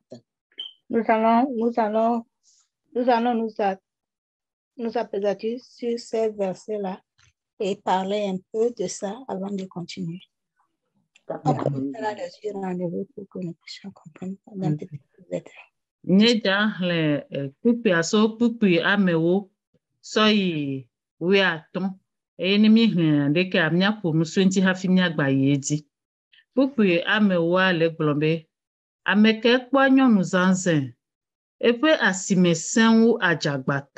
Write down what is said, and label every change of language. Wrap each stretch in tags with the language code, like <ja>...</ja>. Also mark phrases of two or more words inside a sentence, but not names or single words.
<fr>Nous allons nous apaiser sur ces versets-là et parler un peu de ça avant de continuer. On peut faire la lecture en hébreu pour que nous puissions comprendre dans tes détails.</fr> <ee>Nyedza xlẽ kpukpui so kpukpui amewo sɔ yi 15 eye ne míxlẽ ɖekea míaƒo nu so ŋuti hafi míagba yi edzi. Kpukpui amewoa le gblɔ be ame ke kpɔ nyɔnu zãzẽ, eƒe asime sẽwu adzagbatɔ.</ee>